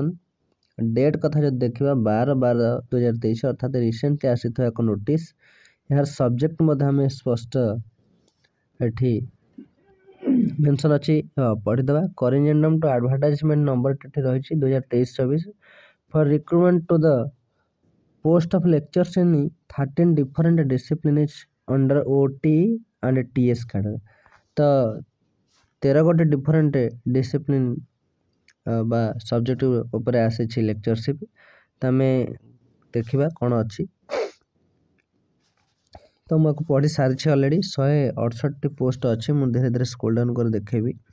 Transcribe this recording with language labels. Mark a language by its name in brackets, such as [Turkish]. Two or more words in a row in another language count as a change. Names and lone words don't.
[Odia] ଡେଟ୍ କଥା ଯଦି ଦେଖିବା 12/12/2023 ଅର୍ଥାତ୍ ରିସେଣ୍ଟଲି ଆସିଥିବା ଏକ ନୋଟିସ୍। ଏହାର ସବଜେକ୍ଟ ମଧ୍ୟ ଆମେ ସ୍ପଷ୍ଟ ଏଠି ମେନସନ୍ ଅଛି, ପଢ଼ିଦେବା। [English] corrigendum to advertisement number [Odia] ଏଠି ରହିଛି [English] 2023-24 for recruitment to the post of lectures in 13 different disciplines under OT and TS cadre। [Odia] ତ 13 ଗୋଟି [English] different discipline [Odia] ବା ସବଜେକ୍ଟ ଉପରେ ଆସିଛି ଲେକ୍ଚରସିପ୍। ତ ଆମେ ଦେଖିବା କ'ଣ ଅଛି। ତ ମୁଁ ଆକୁ ପଢ଼ି ସାରିଛି ଅଲରେଡ଼ି। 168ଟି ପୋଷ୍ଟ ଅଛି। ମୁଁ ଧୀରେ ଧୀରେ [English] scroll down [Odia] କରି ଦେଖେଇବି।